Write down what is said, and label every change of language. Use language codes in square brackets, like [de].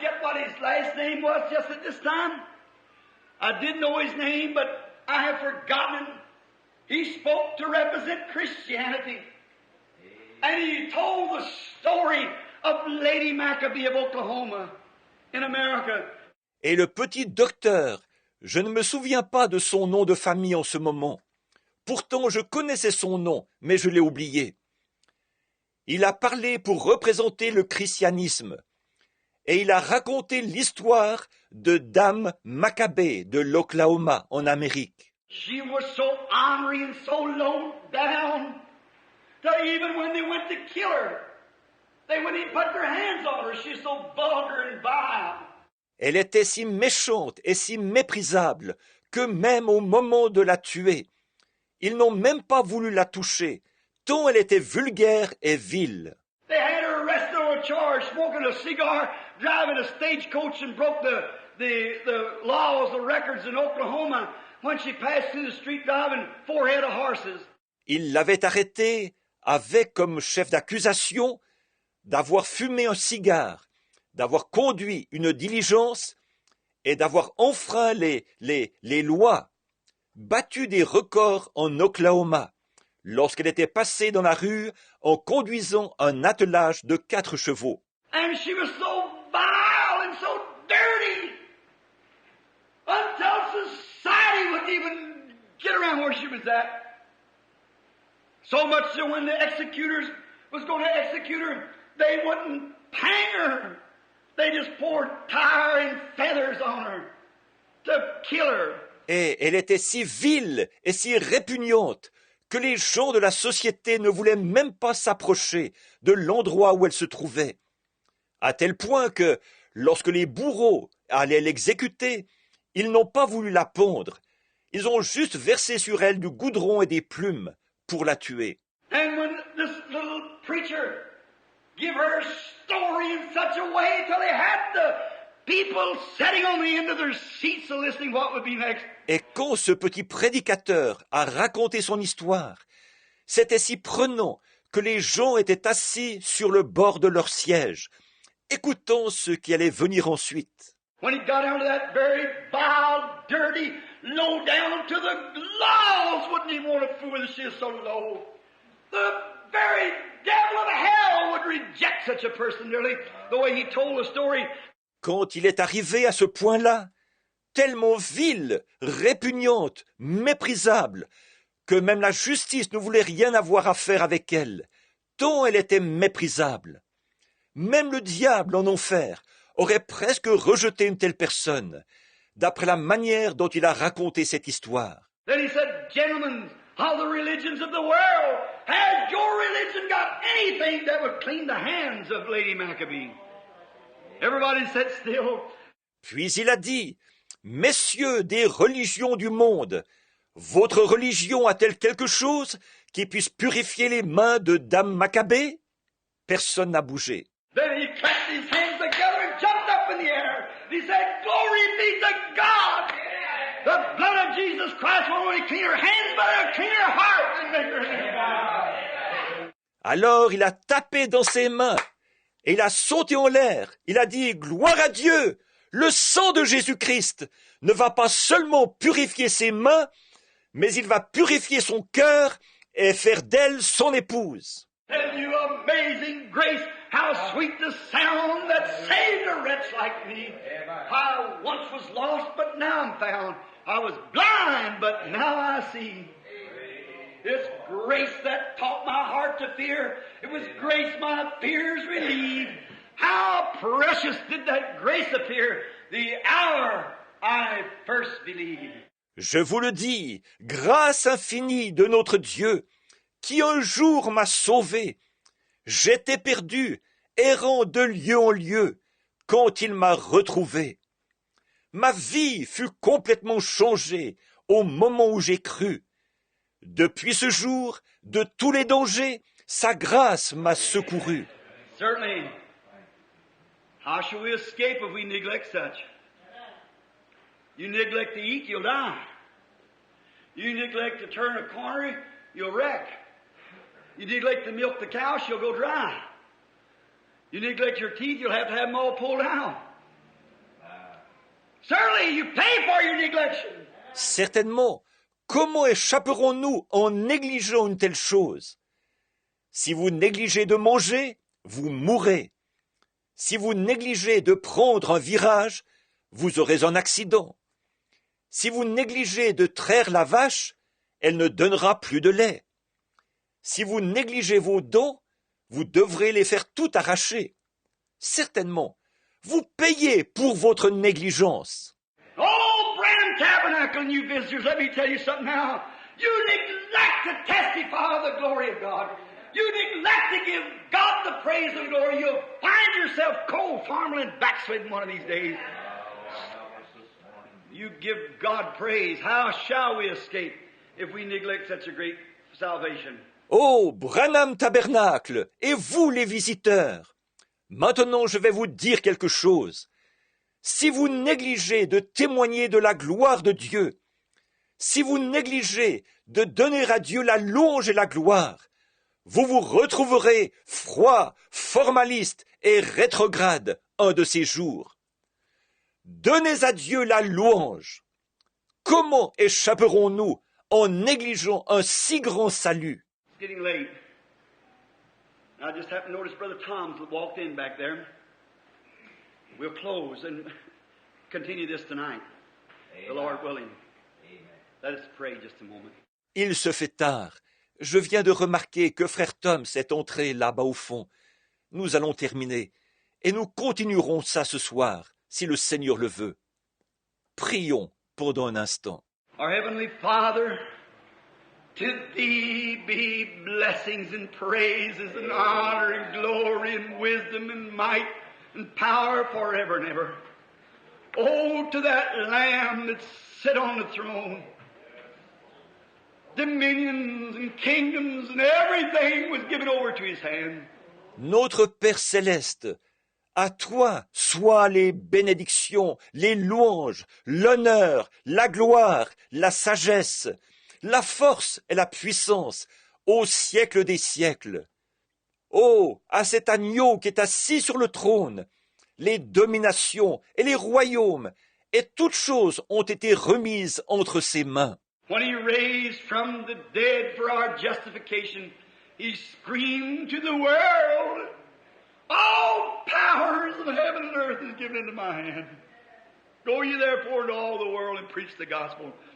[en] what his last name was just at this time? I did know his name, but I have forgotten it. He spoke to represent Christianity. And he told the story of Lady Maccabee of Oklahoma in America. [fr] Et le petit docteur, je ne me souviens pas de son nom de famille en ce moment. Pourtant, je connaissais son nom, mais je l'ai oublié. Il a parlé pour représenter le christianisme. Et il a raconté l'histoire de Dame Maccabée de l'Oklahoma en Amérique. [en] She was so ornery and so low down that even when they went to kill her, they wouldn't even put their hands on her. She was so vulgar and vile. [fr] Elle était si méchante et si méprisable que même au moment de la tuer, ils n'ont même pas voulu la toucher, tant elle était vulgaire et vile. [en] They had her arrested on a charge, smoking a cigar, driving a stagecoach, and broke the laws, the records in Oklahoma when she passed through the street driving 4 head of horses. [fr] Ils l'avaient arrêtée avec comme chef d'accusation d'avoir fumé un cigare, d'avoir conduit une diligence et d'avoir enfreint les lois, battu des records en Oklahoma, lorsqu'elle était passée dans la rue en conduisant un attelage de 4 chevaux. [en] And she was so vile and so dirty until society wouldn't even get around where she was at. So much so when the executors was going to execute her, they wouldn't hang her. They just poured tar and feathers on her to kill her. [fr] Et elle était si vile et si répugnante que les gens de la société ne voulaient même pas s'approcher de l'endroit où elle se trouvait. À tel point que, lorsque les bourreaux allaient l'exécuter, ils n'ont pas voulu la pendre. Ils ont juste versé sur elle du goudron et des plumes pour la tuer. [en] And when this little preacher give her story in such a way till they had the people sitting on the end of their seats listening what would be next. [fr] Et quand ce petit prédicateur a raconté son histoire, c'était si prenant que les gens étaient assis sur le bord de leur siège, écoutant ce qui allait venir ensuite. [en] When he got down to that very vile, dirty, low down to the laws wouldn't even want to fool with her. She is so low. The very devil of hell would reject such a person, nearly, the way he told the story. [fr] Quand il est arrivé à ce point-là, tellement vile, répugnante, méprisable, que même la justice ne voulait rien avoir à faire avec elle, tant elle était méprisable. Même le diable en enfer aurait presque rejeté une telle personne, d'après la manière dont il a raconté cette histoire. [en] Then he said, "Gentlemen of the religions of the world, has your religion got anything that would clean the hands of Lady Maccabee?" Everybody sat still. [fr] Puis il a dit, « Messieurs des religions du monde, votre religion a-t-elle quelque chose qui puisse purifier les mains de Dame Maccabée ?» Personne n'a bougé. [en] Then he clapped his hands together and jumped up in the air. He said, "Glory be to God! The blood of Jesus Christ will only clean her hands, but it'll clean her heart and make her hands." [fr] Alors il a tapé dans ses mains et il a sauté en l'air. Il a dit, « Gloire à Dieu! Le sang de Jésus-Christ ne va pas seulement purifier ses mains, mais il va purifier son cœur et faire d'elle son épouse. » [en] Tell you amazing grace, how sweet the sound that saved a wretch like me. I once was lost, but now I'm found. I was blind, but now I see. It's grace that taught my heart to fear. It was grace my fears relieved. How precious did that grace appear the hour I first believed. [fr] Je vous le dis, grâce infinie de notre Dieu, qui un jour m'a sauvé. J'étais perdu, errant de lieu en lieu, quand il m'a retrouvé. Ma vie fut complètement changée au moment où j'ai cru. Depuis ce jour, de tous les dangers, sa grâce m'a secouru. [en] Certainly. How shall we escape if we neglect such? You neglect to eat, you'll die. You neglect to turn a corner, you'll wreck. You neglect to milk the cow, she'll go dry. You neglect your teeth, you'll have to have them all pulled out. money. You pay for your neglection. [fr] Certainement, comment échapperons-nous en négligeant une telle chose? Si vous négligez de manger, vous mourrez. Si vous négligez de prendre un virage, vous aurez un accident. Si vous négligez de traire la vache, elle ne donnera plus de lait. Si vous négligez vos dents, vous devrez les faire tout arracher. Certainement, vous payez pour votre négligence. [en] Oh, Branham Tabernacle and you visitors, let me tell you something now. You neglect to testify of the glory of God. You neglect to give God the praise and glory. You'll find yourself cold, farming, and backsliding one of these days. You give God praise. How shall we escape if we neglect such a great salvation? [fr] Oh, Branham Tabernacle, et vous les visiteurs, maintenant je vais vous dire quelque chose. Si vous négligez de témoigner de la gloire de Dieu, si vous négligez de donner à Dieu la louange et la gloire, vous vous retrouverez froid, formaliste et rétrograde un de ces jours. Donnez à Dieu la louange. Comment échapperons-nous en négligeant un si grand salut? [en] It's getting late. I just happened to notice Brother Tom's walked in back there. We'll close and continue this tonight, the Lord willing. Let us pray just a moment. [fr] Il se fait tard. Je viens de remarquer que frère Tom s'est entré là-bas au fond. Nous allons terminer, et nous continuerons ça ce soir, si le Seigneur le veut. Prions pendant un instant. [en] Our Heavenly Father, to Thee be blessings and praises and honor and glory and wisdom and might and power forever and ever. Oh, to that Lamb that sit on the throne. Dominions and kingdoms and everything was given over to His hand. [fr] Notre Père céleste, à toi soient les bénédictions, les louanges, l'honneur, la gloire, la sagesse, la force et la puissance, au siècle des siècles. Oh, à cet agneau qui est assis sur le trône, les dominations et les royaumes et toutes choses ont été remises entre ses mains. [en] When He raised from the dead for our justification, He screamed to the world, all powers of heaven and earth is given into my hand. Go ye therefore into all the world and preach the gospel.